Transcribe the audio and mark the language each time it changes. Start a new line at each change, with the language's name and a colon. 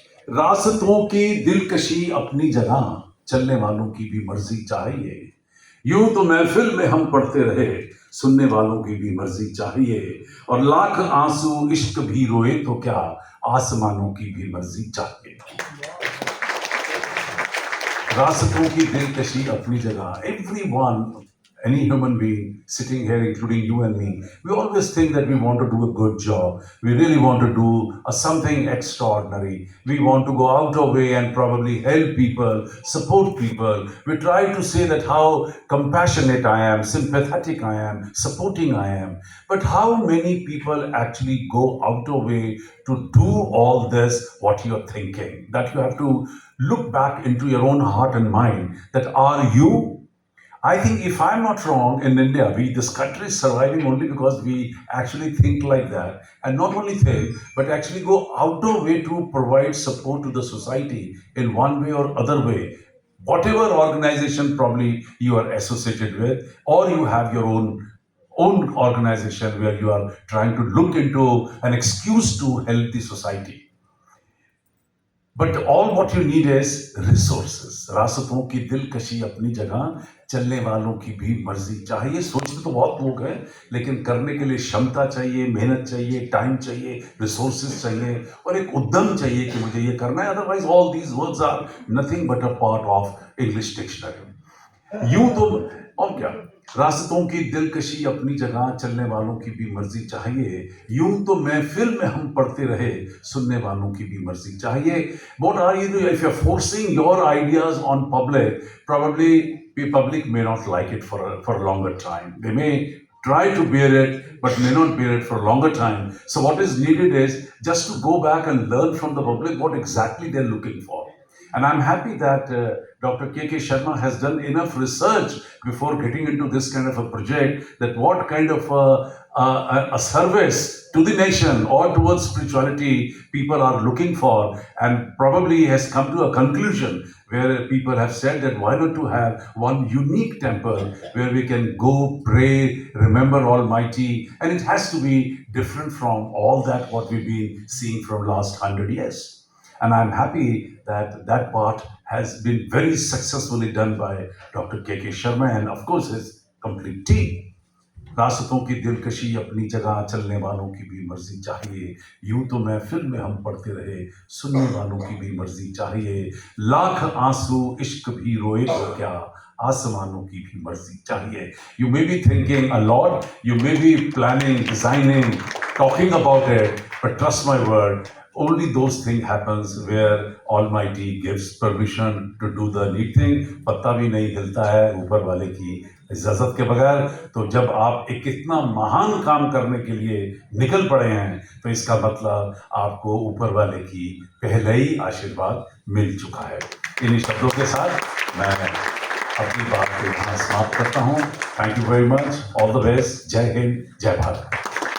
Hindi: रास्तों की दिलकशी अपनी जगह, चलने वालों की भी मर्जी चाहिए. यूं तो महफिल में हम पढ़ते रहे, सुनने वालों की भी मर्जी चाहिए. और लाख आंसू इश्क भी रोए तो क्या, आसमानों की भी मर्जी चाहिए. रास्तों की दिलकशी अपनी जगह.
English: Everyone, any human being sitting here, including you and me, we always think that we want to do a good job. We really want to do something extraordinary. We want to go out of way and probably help people, support people. We try to say that how compassionate I am, sympathetic I am, supporting I am. But how many people actually go out of way to do all this, what you're thinking? That you have to look back into your own heart and mind, that are you? I think, if I'm not wrong, in India, this country is surviving only because we actually think like that. And not only think, but actually go out of way to provide support to the society in one way or other way. Whatever organization probably you are associated with, or you have your own organization where you are trying to look into an excuse to help the society. But all what you need is resources.
Hindi: रास्तों की दिलकशी अपनी जगह, चलने वालों की भी मर्जी चाहिए. सोचते तो बहुत लोग हैं, लेकिन करने के लिए क्षमता चाहिए, मेहनत चाहिए, टाइम चाहिए, रिसोर्सेज चाहिए, और एक उद्यम चाहिए कि मुझे ये करना है.
English: Otherwise all these words are nothing but a part of English dictionary.
Hindi: यूं तो और क्या, रास्तों की दिलकशी अपनी जगह, चलने वालों की भी मर्जी चाहिए. यूं तो महफिल में हम पढ़ते रहे, सुनने वालों की भी मर्जी चाहिए.
English: What are you doing? If you're forcing your ideas on public, probably public may not like it for a longer time. They may try to bear it, but may not bear it for a longer time. So what is needed is just to go back and learn from the public what exactly they're looking for. And I'm happy that Dr. K.K. Sharma has done enough research before getting into this kind of a project, that what kind of a service to the nation or towards spirituality people are looking for, and probably has come to a conclusion where people have said that why not to have one unique temple where we can go, pray, remember Almighty, and it has to be different from all that what we've been seeing from last 100 years. And I'm happy that that part has been very successfully done by Dr. K.K. Sharma and, of course, his complete team.
Hindi: रास्तों की दिलकशी अपनी जगह, चलने वालों की भी मर्जी चाहिए। यूं तो महफिल में हम पढ़ते रहे, सुनने वालों की भी मर्जी चाहिए। लाख आंसू इश्क भी रोए तो क्या, आसमानों की भी मर्जी चाहिए।
English: You may be thinking a lot, you may be planning, designing, talking about it, but trust my word, only those things happens where Almighty gives permission to do the neat thing.
Hindi: पत्ता भी नहीं हिलता है ऊपर वाले की इजाजत के बगैर। तो जब आप एक इतना महान काम करने के लिए निकल पड़े हैं, तो इसका मतलब आपको ऊपर वाले की पहले ही आशीर्वाद मिल चुका है। इन्हीं शब्दों के साथ मैं अपनी बात को यहाँ समाप्त करता हूँ।
English: thank you very much, all the best,
Hindi: जय हिंद, जय भारत।